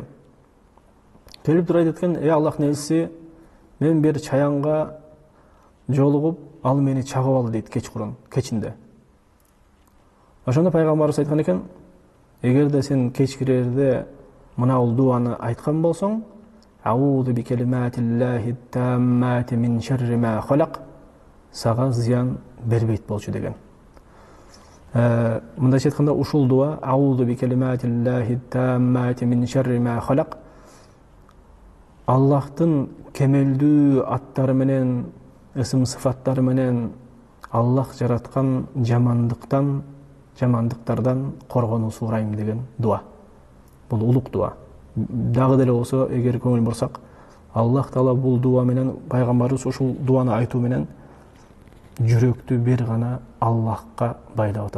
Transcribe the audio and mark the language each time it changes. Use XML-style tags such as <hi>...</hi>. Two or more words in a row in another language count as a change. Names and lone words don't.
<ky>Келип туруп айтат экен: "Эй Аллахтын элчиси, мен бир чаянга жолугуп, ал мени чагып алды" дейт кечинде. Ошондо пайгамбарыбыз айткан экен: "Эгерде сен кечкирерде мына бул дуаны айткан болсоң,</ky> <ar>أعوذ بكلمات الله التامات من شر ما خلق,</ar> <ky>сага зыян бербейт болчу" деген. Мындайча айтканда, ушул дуа</ky> <ar>أعوذ بكلمات الله التامات من شر ما خلق,</ar> <ky>Аллахтын кемелдүү аттары менен, ысым сыфаттары менен Аллах жараткан жамандыктардан коргонуу сурайм деген дуа. Бул улук дуа. Дагы деле болсо, эгер көңүл бурсак, Аллах Таала бул дуа менен, пайгамбарыбыз ушул дуаны айтуу менен жүрөктү бир гана Аллахка байлап атат.</ky>